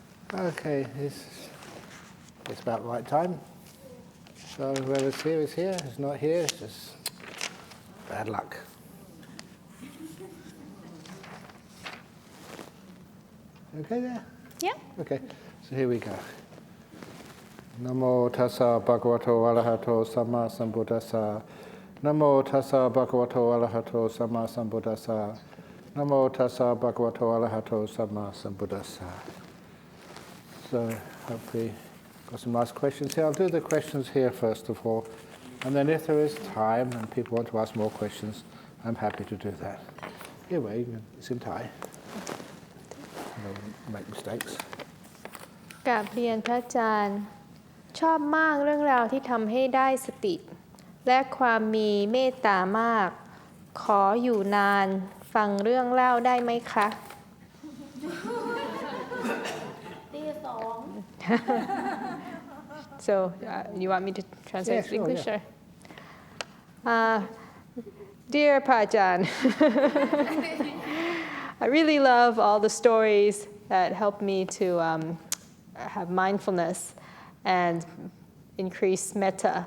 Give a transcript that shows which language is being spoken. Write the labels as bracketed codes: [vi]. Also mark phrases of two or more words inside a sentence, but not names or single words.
[en] Okay, it's about the right time. So whoever's here is here. Who's not here, it's just bad luck. Okay there? Yeah. Okay, so here we go. [pi] Namo tassa bhagavato arahato samma sambuddhassa. Namo tassa bhagavato arahato samma sambuddhassa. Namo tassa bhagavato arahato samma sambuddhassa. [en] So hopefully got some nice questions here. I'll do the questions here first of all, and then if there is time and people want to ask more questions, I'm happy to do that. Here we go, it's in Thai. Don't make mistakes. [th] กราบเรียนพระอาจารย์ชอบมากเรื่องราวที่ทำให้ได้สติและความมีเมตตามากขออยู่นานฟังเรื่องเล่าได้ไหมคะ [en] So you want me to translate to English? Yeah. Dear Pajan, I really love all the stories that help me to have mindfulness and increase metta.